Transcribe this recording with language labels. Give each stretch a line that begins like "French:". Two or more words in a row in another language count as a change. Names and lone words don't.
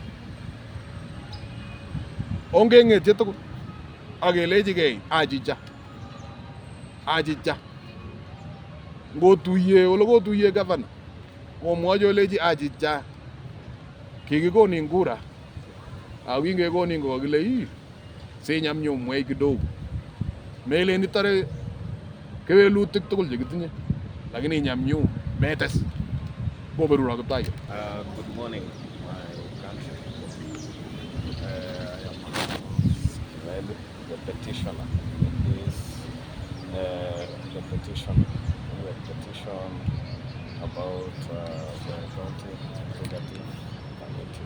Kalenjin: ongeng'etye tugul akelechigei achicha ngotuye ole kotuye gavana omwochi olechi achicha kikikonin kura ako kingekonin kokakile sinyamnyumwei kidogo melen itore kewelutik tugul chekitinye lakini inyamnyum metes koberuro Kiptaiyat.
English: Good morning, my country. I am the petitioner. The petition about the county executive committee.